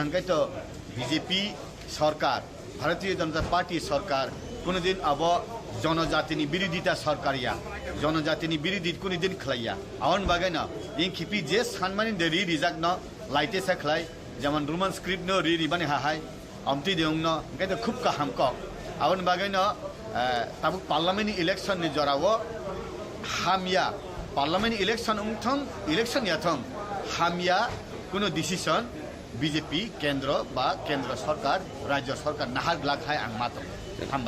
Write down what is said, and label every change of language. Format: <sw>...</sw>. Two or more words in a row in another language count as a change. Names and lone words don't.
<trp>हनकै तो बीजेपी सरकार भारतीय जनता पार्टी सरकार कुनो दिन अब जनजातिनि विरोधिता सरकारिया जनजातिनि विरोधी कुनो दिन खलाया आउन बागैनो इन खिपि जे सानमानि दे रिजाक न लाइटे सा खलाय जेमन</trp> <en>Roman script</en> <trp>न रिबानि हाहाय अमती देउंनो गैते खूब का हमको आउन बागैनो ताबुक</trp> <en>parliament election</en> <trp>नि जरावो हामिया</trp> <en>parliament election</en> <trp>उंथं इलेक्शन याथं हामिया कुनो डिसिजन बीजेपी केंद्र बा</trp> <hi>केंद्र सरकार राज्य सरकार</hi> <trp>नाहार लाखाय आं मातो हामबाय</trp>